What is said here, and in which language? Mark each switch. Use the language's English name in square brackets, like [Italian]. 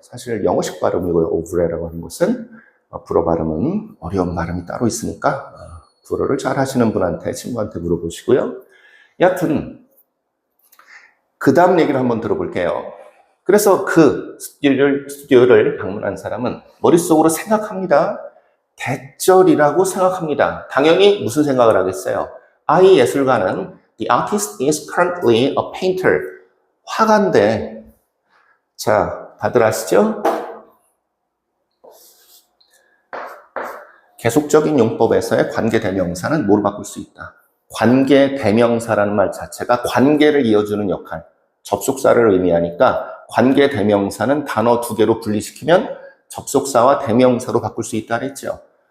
[Korean] 사실 영어식 발음이고요. 오브레라고 하는 것은 불어 발음은 어려운 발음이 따로 있으니까 불어를 잘 하시는 분한테 친구한테 물어보시고요. 여하튼 그 다음 얘기를 한번 들어볼게요. 그래서 그 스튜디오를 방문한 사람은 머릿속으로 생각합니다. 대절이라고 생각합니다. 당연히 무슨 생각을 하겠어요? 이 예술가는 [English] the artist is currently a painter. [Korean] 화가인데, 자, 다들 아시죠? 계속적인 용법에서의 관계대명사는 뭐로 바꿀 수 있다? 관계대명사라는 말 자체가 관계를 이어주는 역할, 접속사를 의미하니까 관계대명사는 단어 두 개로 분리시키면 접속사와 대명사로 바꿀 수 있다 그랬죠.